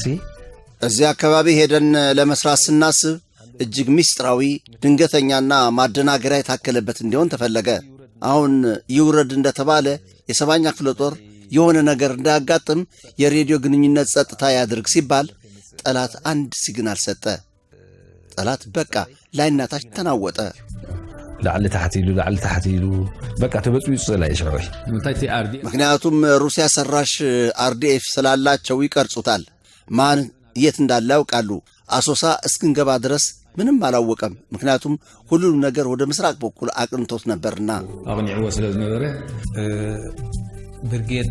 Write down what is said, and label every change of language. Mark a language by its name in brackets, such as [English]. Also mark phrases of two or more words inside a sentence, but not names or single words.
[Amharic] እዚያ አካባቢ ሄደን ለመስራት ስናስብ እጅግ ሚስጥራዊ ድንገተኛና ማደናገሪያ የታከለበት እንዲሆን ተፈለገ። አሁን ይውረድ እንደተባለ የ7ኛ ክፍለ ጦር የሆነ ነገር እንዳያጋጥም የሬዲዮ ግንኙነት ጸጥታ ያድርግ ሲባል ጠላት አንድ ሲግናል ሰጠ። ጠላት በቃ ላይናታች ተናወጠ። [Tigrinya] ላዕሊ ታሕቲ ኢሉ በቃ ተበጽዩ ላይ ይሽረይ። [Amharic] ምክንያቱም ሩሲያ ሰራሽ አርዲኤፍ ስላላቸው ይቀርጹታል። ማን የት እንዳለ ያውቃሉ። አሶሳ እስክንገባ ድረስ ምንም አላወቀም። ምክንያቱም ሁሉም ነገር ወደ ምስራቅ በኩል አቅንቶት ነበርና [Tigrinya] አቅንዕዎ ስለዝነበረ ብርጌድ